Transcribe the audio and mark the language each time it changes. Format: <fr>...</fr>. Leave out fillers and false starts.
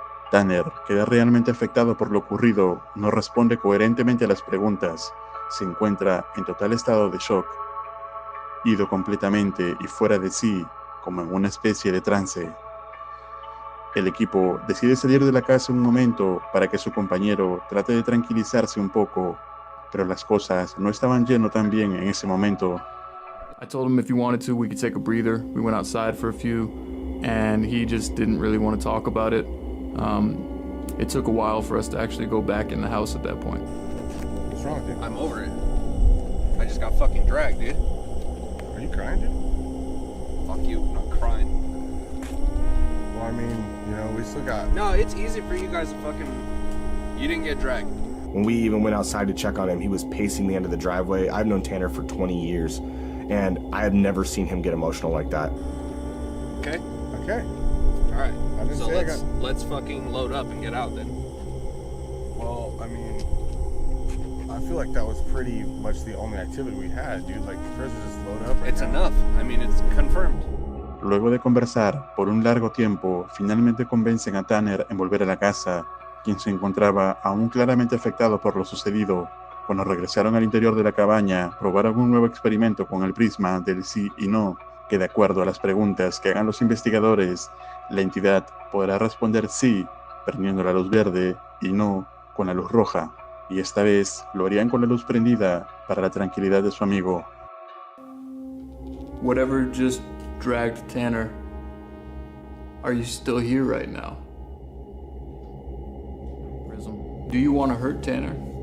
<es>Tanner queda realmente afectado por lo ocurrido, no responde coherentemente a las preguntas, se encuentra en total estado de shock, ido completamente y fuera de sí, como en una especie de trance. El equipo decide salir de la casa un momento para que su compañero trate de tranquilizarse un poco, pero las cosas no estaban yendo tan bien en ese momento.</es> <en>I told him if he wanted to, we could take a breather. We went outside for a few, and he just didn't really want to talk about it. It took a while for us to actually go back in the house at that point. What's wrong with you? I'm over it. I just got fucking dragged, dude. Are you crying, dude? Fuck you, I'm not crying. Well, I mean, you know, we still got... No, it's easy for you guys to fucking... You didn't get dragged. When we even went outside to check on him, he was pacing the end of the driveway. I've known Tanner for 20 years, and I have never seen him get emotional like that. Okay? Okay. Alright. I didn't So say let's fucking load up and get out then. Well, I mean, I feel like that was pretty much the only activity we had, dude. Like, first we just load up. It's enough. I mean, it's confirmed.</en> <es>Luego de conversar por un largo tiempo, finalmente convencen a Tanner en volver a la casa, quien se encontraba aún claramente afectado por lo sucedido. Cuando regresaron al interior de la cabaña, probaron un nuevo experimento con el prisma del sí y no, que de acuerdo a las preguntas que hagan los investigadores, la entidad podrá responder sí, prendiendo la luz verde, y no, con la luz roja. Y esta vez lo harían con la luz prendida para la tranquilidad de su amigo.</es> <en>Whatever just dragged Tanner, are you still here right now? Prism. Do you want to hurt Tanner?</en>